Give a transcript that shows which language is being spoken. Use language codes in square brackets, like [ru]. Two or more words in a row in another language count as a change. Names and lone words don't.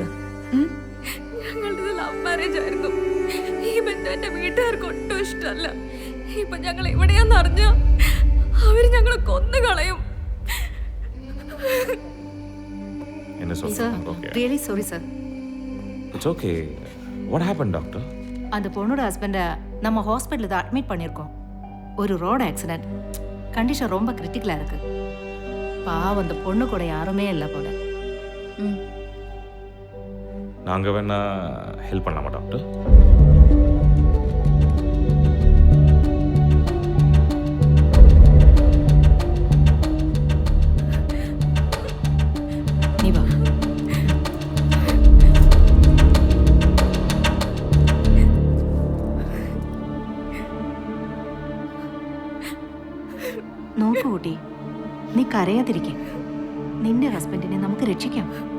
[ml] ഞങ്ങളുടെ [en] love marriage [ml] ആയിരുന്നു. ഈ ബന്ധം എന്റെ വീട്ടുകാർക്ക് ഒട്ടും ഇഷ്ടമല്ല. ഇപ്പൊ ഞങ്ങൾ എവിടെയാന്ന് അറിഞ്ഞ അവര് ഞങ്ങളെ കൊന്നു കളയും. [en] really sorry sir. It's okay. What happen doctor? [ta] அந்த பொண்ணோட ஹஸ்பண்ட நம்ம ஹாஸ்பிட்டல்ல தான் அட்மிட் பண்ணியிருக்கோம். ஒரு [en] road accident. [ta] கண்டிஷன் ரொம்ப கிரிட்டிக்கலா இருக்கு. பாவம், அந்த பொண்ணு கூட யாருமே இல்லை போல. நாங்கள் வேணா ஹெல்ப் பண்ணலாமா டாக்டர்? நீ வா. [ml] നോക്കൂ കുട്ടി, നീ കരയാതിരിക്കെ. നിന്റെ ഹസ്ബൻഡിനെ നമുക്ക് രക്ഷിക്കാം.